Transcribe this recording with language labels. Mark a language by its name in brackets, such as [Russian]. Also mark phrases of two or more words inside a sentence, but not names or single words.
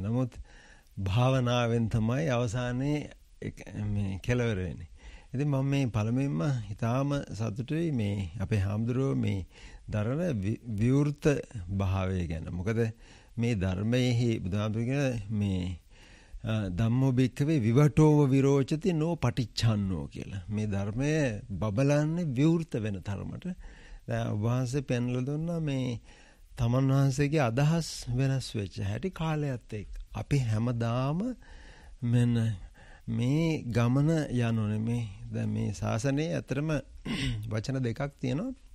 [Sinhala] නමුත් භාවනාවෙන් තමයි අවසානයේ මේ කෙලවර වෙන්නේ. ඉතින් මම මේ පළමුවෙන්ම ඊටාම සතුටුයි මේ අපේ හාමුදුරුවෝ මේ දරන විවෘත භාවය ගැන. මොකද මේ ධර්මයේ බුදුහාමුදුරුවෝ මේ [Pali] ධම්මෝ භික්ඛවේ විවටෝව විරෝචති නෝ පටිච්චන්නෝ [Sinhala] කියලා. මේ ධර්මය බබලන්නේ විවෘත වෙන තරමට. දැන් ඔබ වහන්සේ පෙන්වලා දුන්නා මේ තමන් වහන්සේගේ අදහස් වෙනස් වෙච්ච හැටි කාලයත් එක්ක. අපි හැමදාම මෙන්න මේ ගමන යනෝනේ මේ දැන් මේ ශාසනයේ අතරම වචන දෙකක් තියෙනවා.